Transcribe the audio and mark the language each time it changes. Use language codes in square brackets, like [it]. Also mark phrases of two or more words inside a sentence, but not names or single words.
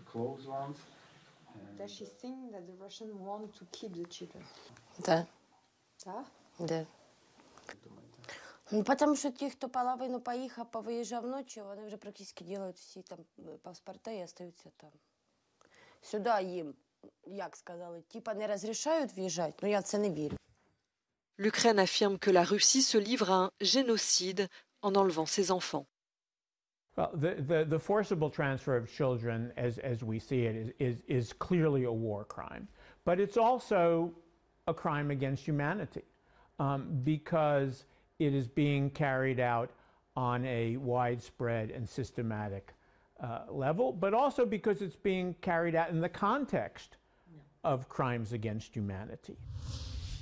[uk] Потому що ті, хто половину поїхав, повиїжджав ночі, вони вже практично роблять всі там паспорти і остаються там. Сюди їм, як сказали, типа не розрішають в'їжджати, но я в це не вірю. [fr] L'Ukraine affirme que la Russie se livre à un génocide en enlevant ses enfants. [en] Well, the forcible transfer of children, as we see it, is clearly a war crime. But it's also a crime against humanity because it is being carried out on a widespread and systematic level, but also because it's being carried out in the context of crimes against humanity.